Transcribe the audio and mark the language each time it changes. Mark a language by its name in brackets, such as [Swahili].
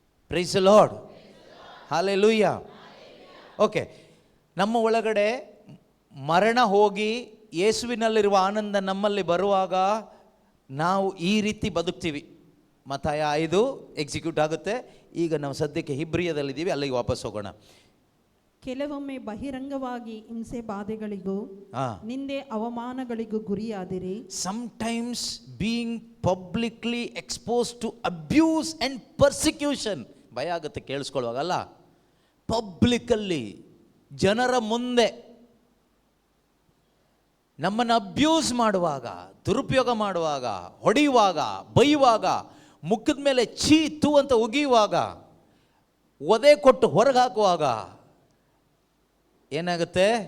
[English] praise the lord, [Kannada] hallelujah. Okay, ನಮ್ಮ ಒಳಗಡೆ ಮರಣ ಹೋಗಿ ಯೇಸುವಿನಲ್ಲಿರುವ ಆನಂದ ನಮ್ಮಲ್ಲಿ ಬರುವಾಗ ನಾವು ಈ ರೀತಿ ಬದುಕ್ತೀವಿ. ಮತ್ತಾಯ 5 ಎಕ್ಸಿಕ್ಯೂಟ್ ಆಗುತ್ತೆ. ಈಗ ನಾವು ಸದ್ಯಕ್ಕೆ ಹಿಬ್ರಿಯದಲ್ಲಿದ್ದೀವಿ, ಅಲ್ಲಿಗೆ ವಾಪಸ್ ಹೋಗೋಣ. ಕೆಲವೊಮ್ಮೆ ಬಹಿರಂಗವಾಗಿ ಹಿಂಸೆ ಬಾಧೆಗಳಿಗೂ ನಿಂದೆ ಅವಮಾನಗಳಿಗೂ ಗುರಿಯಾದಿರಿ. [English] Sometimes being publicly exposed to abuse and persecution. [Kannada] ಭಯ ಆಗುತ್ತೆ ಕೇಳಿಸ್ಕೊಳ್ಳುವಾಗಲ್ಲ. ಪಬ್ಲಿಕಲ್ಲಿ ಜನರ ಮುಂದೆ ನಮ್ಮನ್ನು ಅಬ್ಯೂಸ್ ಮಾಡುವಾಗ, ದುರುಪಯೋಗ ಮಾಡುವಾಗ, ಹೊಡೆಯುವಾಗ, ಬೈಯುವಾಗ, ಮುಖದ ಮೇಲೆ ಛೀ ತು ಅಂತ ಉಗಿಯುವಾಗ, ಒದೆ ಕೊಟ್ಟು ಹೊರಗೆ ಹಾಕುವಾಗ ಏನಾಗುತ್ತೆ?